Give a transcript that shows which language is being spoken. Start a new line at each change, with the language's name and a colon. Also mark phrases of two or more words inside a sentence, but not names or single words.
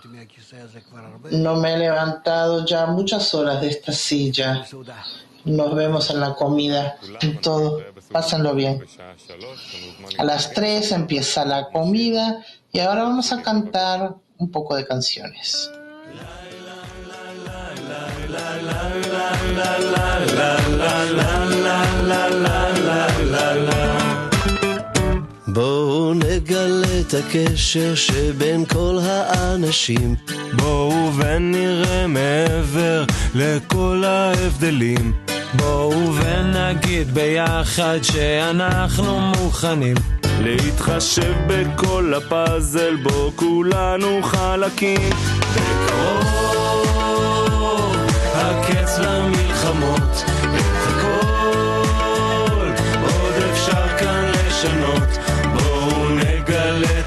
Spanish: No me he levantado ya muchas horas de esta silla. Nos vemos en la comida. En todo, pásenlo bien. A las 3 empieza la comida y ahora vamos a cantar un poco de canciones.
Hebrew: בואו נגלה את הקשר שבין כל האנשים, בואו ונראה מעבר לכל ההבדלים, בואו ונגיד ביחד שאנחנו מוכנים להתחשב בכל הפאזל בו כולנו חלקים, בקרוב הקץ למלחמות, את הכל עוד אפשר כאן לשנות, בואו נגלה את